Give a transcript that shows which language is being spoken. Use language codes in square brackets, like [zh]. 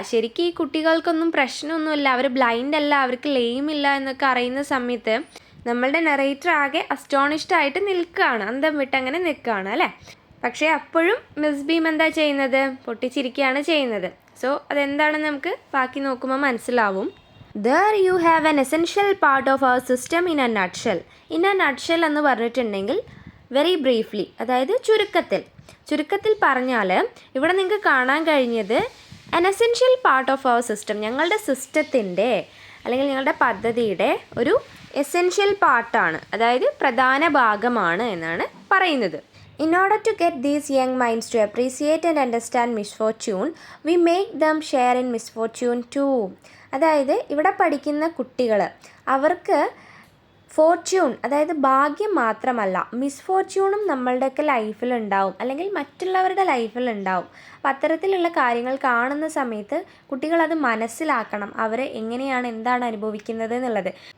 [ml] ശരിക്കും ഈ കുട്ടികൾക്കൊന്നും പ്രശ്നമൊന്നുമില്ല, അവർ ബ്ലൈൻഡ് അല്ല, അവർക്ക് ലെയിം ഇല്ല എന്നൊക്കെ അറിയുന്ന സമയത്ത് നമ്മളുടെ നെറേറ്റർ ആകെ അസ്റ്റോണിഷ്ഡ് ആയിട്ട് നിൽക്കുകയാണ്, അന്തം വിട്ട് അങ്ങനെ നിൽക്കുകയാണ് അല്ലേ. പക്ഷേ അപ്പോഴും മിസ് ബീം എന്താ ചെയ്യുന്നത്? പൊട്ടിച്ചിരിക്കുകയാണ് ചെയ്യുന്നത്. സോ അതെന്താണെന്ന് നമുക്ക് ബാക്കി നോക്കുമ്പോൾ മനസ്സിലാവും. [en] "There you have an essential part of our system in a nutshell." In a nutshell [ml] എന്ന് പറഞ്ഞിട്ടുണ്ടെങ്കിൽ വെരി ബ്രീഫ്ലി, അതായത് ചുരുക്കത്തിൽ പറഞ്ഞാൽ ഇവിടെ നിങ്ങൾക്ക് കാണാൻ കഴിഞ്ഞത് [en] an essential part of our system, [ml] ഞങ്ങളുടെ സിസ്റ്റത്തിൻ്റെ അല്ലെങ്കിൽ ഞങ്ങളുടെ പദ്ധതിയുടെ ഒരു എസെൻഷ്യൽ പാർട്ടാണ്, അതായത് പ്രധാന ഭാഗമാണ് എന്നാണ് പറയുന്നത്. [en] "In order to get these young minds to appreciate and understand misfortune, we make them share in misfortune too." [ml] അതായത് ഇവിടെ പഠിക്കുന്ന കുട്ടികൾ, അവർക്ക് ഫോർച്യൂൺ, അതായത് ഭാഗ്യം മാത്രമല്ല, മിസ്ഫോർച്യൂണും നമ്മളുടെയൊക്കെ ലൈഫിലുണ്ടാവും, അല്ലെങ്കിൽ മറ്റുള്ളവരുടെ ലൈഫിലുണ്ടാവും. അപ്പം അത്തരത്തിലുള്ള കാര്യങ്ങൾ കാണുന്ന സമയത്ത് കുട്ടികളത് മനസ്സിലാക്കണം, അവർ എങ്ങനെയാണ്, എന്താണ് അനുഭവിക്കുന്നത് എന്നുള്ളത്.